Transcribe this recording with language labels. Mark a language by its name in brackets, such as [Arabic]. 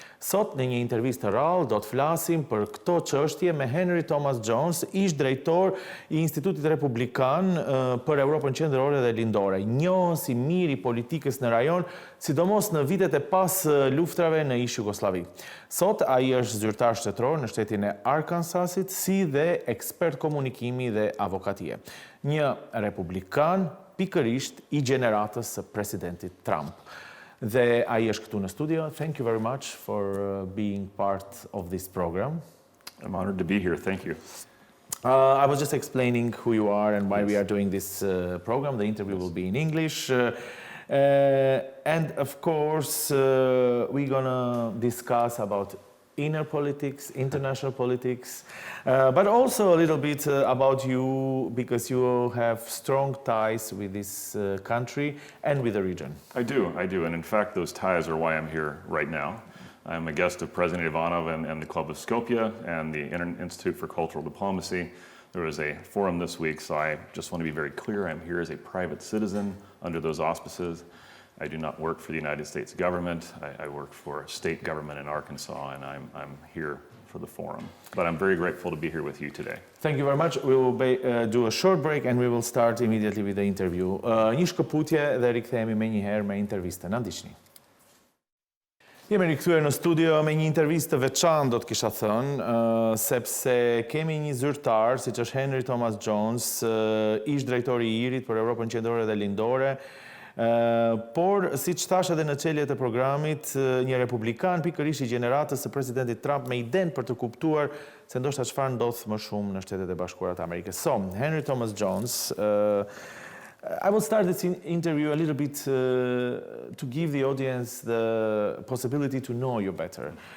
[Albanian] Sot në një intervistë të rrallë do të flasim për këto çështje me Henry Thomas Jones, ish drejtor i Institutit Republikan për Evropën Qendrore dhe Lindore, njohës i mirë i politikës në rajon, sidomos në vitet e pas luftrave në ish Jugosllavi. Sot ai është zyrtar shtetëror në shtetin e Arkansasit, si dhe ekspert komunikimi dhe avokatie. Një republikan pikërisht i gjeneratës së presidentit Trump. Dhe ai është këtu në studio. [English] Thank you very much for being part of this program. I'm honored to be here. Thank you. I was just explaining who you are and why we are doing this program. The interview will be in English. And of course, we're going to discuss about inner politics, international politics, but also a little bit about you, because you have strong ties with this country and with the region. I do. And in fact, those ties are why I'm here right now. I'm a guest of President Ivanov and the Club of Skopje and the Institute for Cultural Diplomacy. There was a forum this week, so I just want to be very clear. I'm here as a private citizen under those auspices. I do not work for the United States government. I work for a state government in Arkansas, and I'm here for the forum. But I'm very grateful to be here with you today. Thank you very much. We will do a short break and we will start immediately with the interview. [Albanian] Një shkëputje dhe rikthehemi me njëherë me intervistën. Na ndiqni. Jemi rikthyer në studio me një intervistë të veçantë, do të kisha thënë, sepse kemi një zyrtar, siç është Henry Thomas Jones, ish drejtori i IRI-t për Evropën Qendrore dhe Lindore, por, si që thash edhe në çeljet e programit, një republikan pikërisht i gjeneratës së presidentit Trump me idenë për të kuptuar se ndoshta çfarë ndodh më shumë në Shtetet e Bashkuara të Amerikës. [English] So, Henry Thomas Jones, I will start this interview a little bit to give the audience the possibility to know you better.